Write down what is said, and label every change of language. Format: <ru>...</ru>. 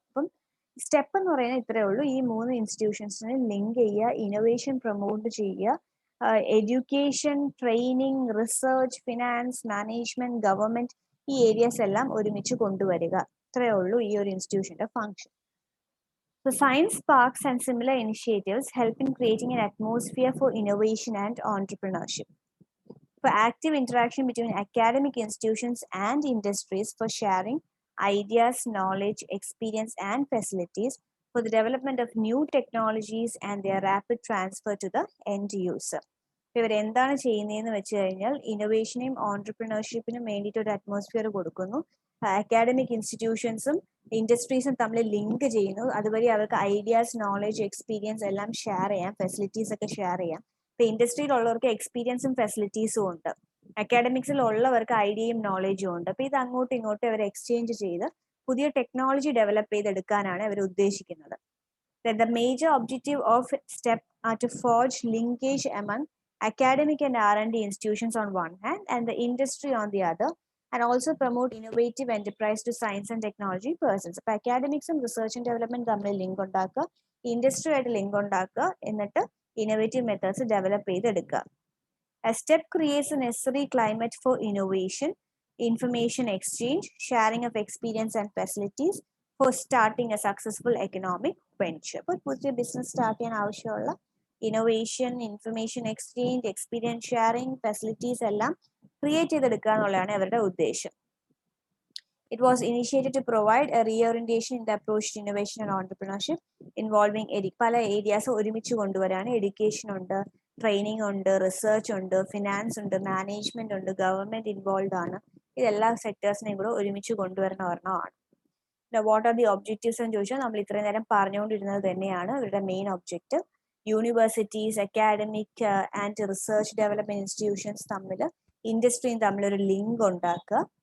<ml>അപ്പം സ്റ്റെപ്പ് എന്ന് പറയുന്നത് ഇത്രയേ ഉള്ളൂ. ഈ 3 ഇൻസ്റ്റിറ്റ്യൂഷൻസിനെ ലിങ്ക് ചെയ്യുക, ഇന്നോവേഷൻ പ്രൊമോട്ട് ചെയ്യുക, education, training, research, finance, management, government, ഈ ഏരിയാസ് എല്ലാം ഒരുമിച്ച് കൊണ്ടുവരിക. ഇത്രയേ ഉള്ളൂ ഈ ഒരു ഇൻസ്റ്റിറ്റ്യൂഷന്റെ function.</ml> <en>The science parks and similar initiatives help in creating an atmosphere for innovation and entrepreneurship. For active interaction between academic institutions and industries for sharing ideas, knowledge, experience, and facilities for the development of new technologies and their rapid transfer to the end user.</en> <ml>ഇവരെന്താണ് ചെയ്യുന്നതെന്ന് വെച്ച് കഴിഞ്ഞാൽ ഇന്നോവേഷനെയും ഓൺടർപ്രണർഷിപ്പിനും വേണ്ടിയിട്ട് ഒരു atmosphere കൊടുക്കുന്നു. Academic ഇൻസ്റ്റിറ്റ്യൂഷൻസും ഇൻഡസ്ട്രീസും തമ്മിൽ link ചെയ്യുന്നു. അതുവഴി അവർക്ക് ഐഡിയാസ്, നോളജ്, എക്സ്പീരിയൻസ് എല്ലാം ഷെയർ ചെയ്യാം, ഫെസിലിറ്റീസ് ഒക്കെ ഷെയർ ചെയ്യാം. ഇപ്പൊ ഇൻഡസ്ട്രിയിലുള്ളവർക്ക് എക്സ്പീരിയൻസും ഫെസിലിറ്റീസും ഉണ്ട്, അക്കാഡമിക്സിൽ ഉള്ളവർക്ക് ഐഡിയയും നോളജും ഉണ്ട്. അപ്പൊ ഇത് അങ്ങോട്ടും ഇങ്ങോട്ടും അവർ എക്സ്ചേഞ്ച് ചെയ്ത് പുതിയ ടെക്നോളജി ഡെവലപ്പ് ചെയ്തെടുക്കാനാണ് അവർ ഉദ്ദേശിക്കുന്നത്.</ml> <en>The major objective of STEP are to forge linkage among academic and R&D institutions on one hand and the industry on the other, and also promote innovative enterprise to science and technology persons.</en> <ml>അപ്പോൾ അക്കാഡമിക്സും research and development തമ്മിൽ link ഉണ്ടാക്കുക, industry ആയിട്ട് link ഉണ്ടാക്കുക, എന്നിട്ട് innovative methods develop ചെയ്തെടുക്കുക.</ml> <en>A STEP creates a necessary climate for innovation, information exchange, sharing of experience and facilities for starting a successful economic venture.</en> <ml>അപ്പോൾ പുതിയ business start ചെയ്യാൻ ആവശ്യമുള്ള innovation, information exchange, experience sharing, facilities എല്ലാം create ചെയ്തെടുക്കുക എന്നുള്ളതാണ് അവരുടെ ഉദ്ദേശം.</ml> <en>It was initiated to provide a reorientation in the approach to innovation and entrepreneurship involving</en> <ml>പല ഏരിയാസ് ഒരുമിച്ച് കൊണ്ടുവരാണ്. എഡ്യൂക്കേഷൻ ഉണ്ട്, ട്രെയിനിങ് ഉണ്ട്, റിസർച്ച് ഉണ്ട്, ഫിനാൻസ് ഉണ്ട്, മാനേജ്മെന്റ് ഉണ്ട്, ഗവൺമെന്റ് ഇൻവോൾവ് ആണ്. ഇതെല്ലാ സെക്ടേഴ്സിനെയും കൂടെ ഒരുമിച്ച് കൊണ്ടുവരുന്ന ഒരെണ്ണമാണ്.</ml> <en>what are the objectives</en> <ml>എന്ന് ചോദിച്ചാൽ നമ്മൾ ഇത്രയും നേരം പറഞ്ഞുകൊണ്ടിരുന്നത് തന്നെയാണ് ഇവരുടെ main objective. Universities, academic and research development institutions തമ്മിൽ, ഇൻഡസ്ട്രിയും തമ്മിൽ ഒരു ലിങ്ക് ഉണ്ടാക്കുക.</ml>